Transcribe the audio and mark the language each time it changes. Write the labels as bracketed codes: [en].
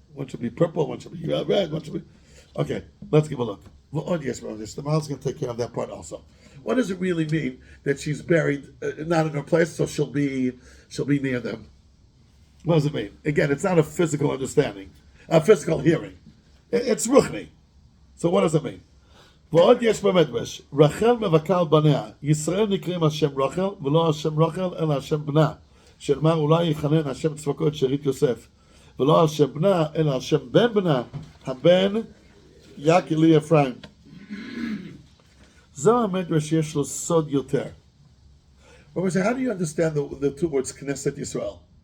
[en] One should be purple, one should be red, one should be... Okay, let's give a look. Well, yes, the Mahal's going to take care of that part also. What does it really mean that she's buried not in her place, so she'll be near them? What does it mean? Again, it's not a physical understanding, a physical hearing. It's ruchni. So what does it mean? [he] ועוד יש במדרש, רחל מבכה על בניה, ישראל נקראים על שם רחל, ולא על שם רחל, אלא על שם בנה, שנאמר אולי יכנן על שם צבקות שארית יוסף, ולא על שם בנה, אלא על שם בן בנה, הבן יקלי אפרים. זו המדרש יש לו סוד יותר. [en] How do you understand the two words Knesset Yisrael?